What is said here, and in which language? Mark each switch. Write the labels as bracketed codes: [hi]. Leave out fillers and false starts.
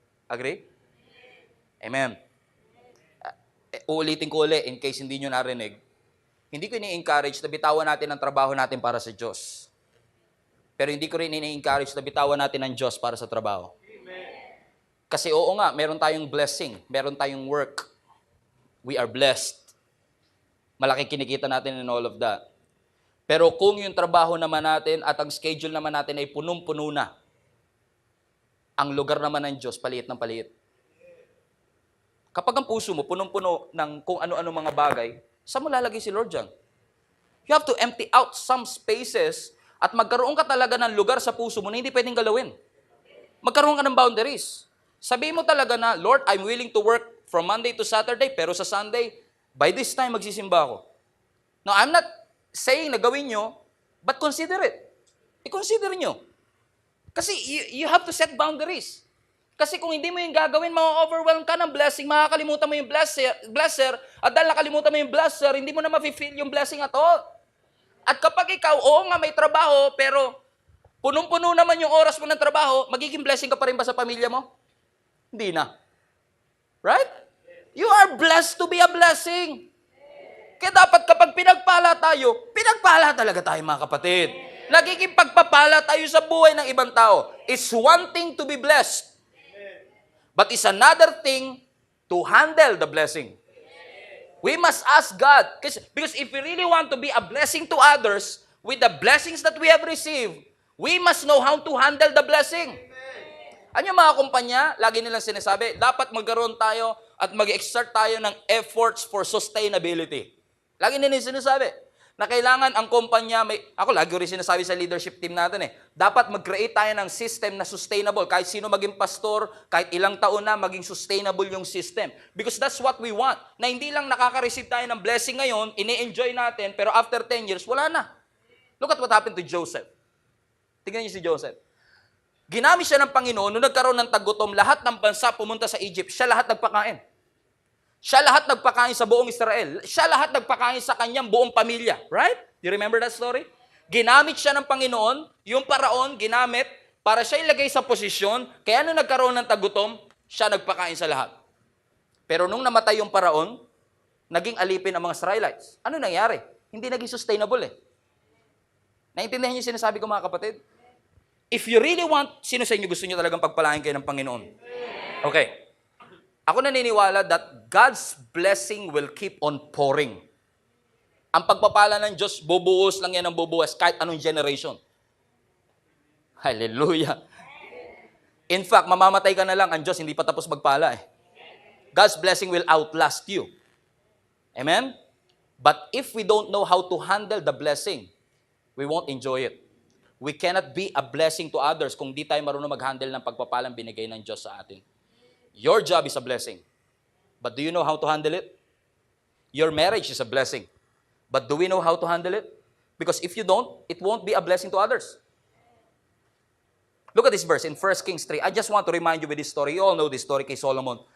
[tl] Agree? Amen. Uulitin ko ulit, in case hindi nyo narinig, hindi ko ini-encourage na bitawan natin ang trabaho natin para sa Diyos. Pero hindi ko rin ini-encourage na bitawan natin ang Diyos para sa trabaho. Amen. Kasi oo nga, meron tayong blessing, meron tayong work. [en] We are blessed. [tl] Malaki kinikita natin in all of that. Pero kung yung trabaho naman natin at ang schedule naman natin ay punong-puno na, ang lugar naman ng Diyos, paliit ng paliit. Kapag ang puso mo punong-puno ng kung ano-ano mga bagay, saan mo lalagay si Lord dyan? [en] You have to empty out some spaces [tl] at magkaroon ka talaga ng lugar sa puso mo na hindi pwedeng galawin. Magkaroon ka ng boundaries. Sabihin mo talaga na, Lord, [en] I'm willing to work from Monday to Saturday, [tl] pero sa Sunday, by this time, magsisimba ako. [en] No, I'm not saying na gawin nyo, but consider it. [tl] I-consider nyo. [en] Kasi you have to set boundaries. [tl] Kasi kung hindi mo yung gagawin, ma-overwhelm ka ng blessing, makakalimutan mo yung blesser, at dahil nakalimutan mo yung blesser, hindi mo na ma-feel yung blessing at all. At kapag ikaw, oo nga may trabaho, pero punong-puno naman yung oras mo ng trabaho, magiging blessing ka pa rin ba sa pamilya mo? Hindi na. Right? [en] You are blessed to be a blessing. [tl] Kaya dapat kapag pinagpala talaga tayo mga kapatid. Nagiging pagpapala tayo sa buhay ng ibang tao. [en] It's one thing to be blessed. But it's another thing to handle the blessing. We must ask God. Because if we really want to be a blessing to others, with the blessings that we have received, we must know how to handle the blessing. [tl] Ano mga kumpanya, lagi nilang sinasabi, dapat magkaroon tayo at mag-exert tayo ng efforts for sustainability. Lagi nilang sinasabi na kailangan ang kumpanya, ako lagi rin sinasabi sa leadership team natin dapat mag-create tayo ng system na sustainable. Kahit sino maging pastor, kahit ilang taon na, maging sustainable yung system. [en] Because that's what we want. [tl] Na hindi lang nakaka-receive tayo ng blessing ngayon, ini-enjoy natin, pero after 10 years, wala na. [en] Look at what happened to Joseph. [tl] Tingnan niyo si Joseph. Ginamit siya ng Panginoon, nung nagkaroon ng tagutom, lahat ng bansa pumunta sa Egypt, siya lahat nagpakain. Siya lahat nagpakain sa buong Israel. Siya lahat nagpakain sa kanyang buong pamilya. [en] Right? You remember that story? [tl] Ginamit siya ng Panginoon, yung paraon, ginamit, para siya ilagay sa posisyon, kaya nung nagkaroon ng tagutom, siya nagpakain sa lahat. Pero nung namatay yung paraon, naging alipin ang mga Israelites. Ano nangyari? Hindi naging sustainable Naintindihan niyo yung sinasabi ko mga kapatid? [en] If you really want, [tl] sino sa inyo gusto niyo talagang pagpalain kayo ng Panginoon? [en] Okay. [tl] Ako naniniwala [en] that God's blessing will keep on pouring. [tl] Ang pagpapala ng Diyos, bubuhos lang yan ng bubuhos kahit anong generation. Hallelujah. In fact, mamamatay ka na lang, ang Diyos hindi pa tapos magpala [en] God's blessing will outlast you. [tl] Amen? [en] But if we don't know how to handle the blessing, we won't enjoy it. We cannot be a blessing to others [tl] kung di tayo marunong mag-handle ng pagpapalang binigay ng Diyos sa atin. [en] Your job is a blessing. But do you know how to handle it? Your marriage is a blessing. But do we know how to handle it? Because if you don't, it won't be a blessing to others. Look at this verse in 1 Kings 3. I just want to remind you with this story. You all know this story kay Solomon.